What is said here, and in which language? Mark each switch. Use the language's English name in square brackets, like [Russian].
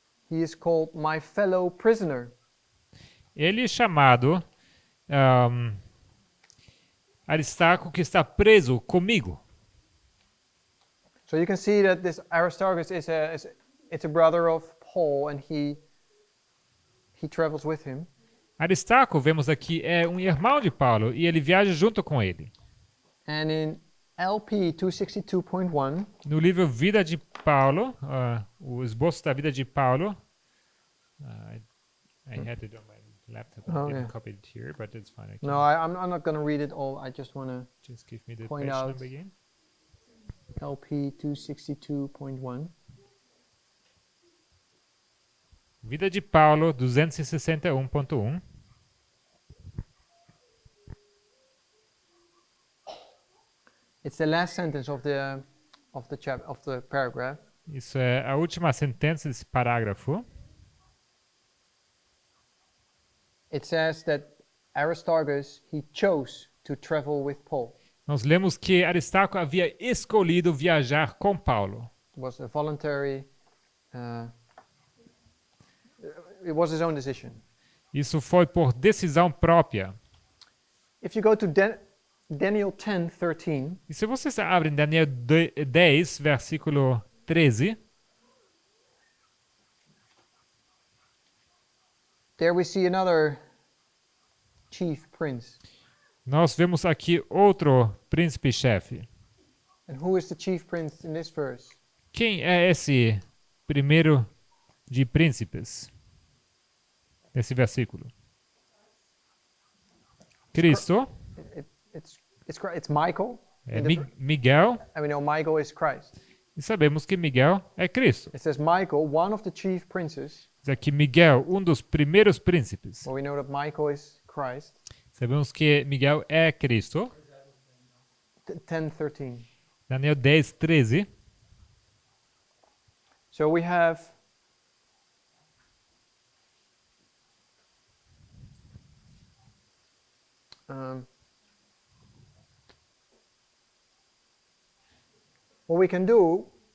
[English] he is called my fellow prisoner. [Portuguese] ele é chamado Aristarco, que está preso comigo. [English] So you can see that this Aristarchus it's a brother of Paul, and he travels with him. [Portuguese] Aristarco, vemos aqui, é um irmão de Paulo e ele viaja junto com ele. [English] And in LP 262.1, [Portuguese] No livro Vida de Paulo, o esboço da vida de Paulo, [English] I had it on my laptop. I Oh, didn't yeah. copy it here, but it's fine. I can no, I'm not going to read it all. I just want to just give me the point page out. number again. LP 262.1. [Portuguese] Vida de Paulo 261.1. [English] It's the last sentence of the paragraph. [Portuguese] Isso é a última sentença desse parágrafo. [English] It says that Aristarchus he chose to travel with Paul. [Portuguese] Nós lemos que Aristarco havia escolhido viajar com Paulo. [English] It was a voluntary. It was his own decision. [Portuguese] Isso foi por decisão própria. [English] If you go to Daniel 10:13, [Portuguese] E se você abre em Daniel 10, versículo 13, [English] there we see another chief prince. [Portuguese] nós vemos aqui outro príncipe-chefe. [English] And who is the chief prince in this verse? [Portuguese] Quem é esse primeiro de príncipes? Nesse versículo. Cristo. [English] It's Michael. [Portuguese] É [English] in the [Portuguese] Miguel. [English] and we know Michael is Christ. [Portuguese] E sabemos que Miguel é Cristo. [English] It says Michael, one of the chief princes. [Portuguese] Diz aqui Miguel, um dos primeiros príncipes. [English] Well, we know that Michael is Christ. [Portuguese] Sabemos que Miguel é Cristo. [English] 10:13. [Portuguese] Daniel 10, 13. [English] So we have what we can do.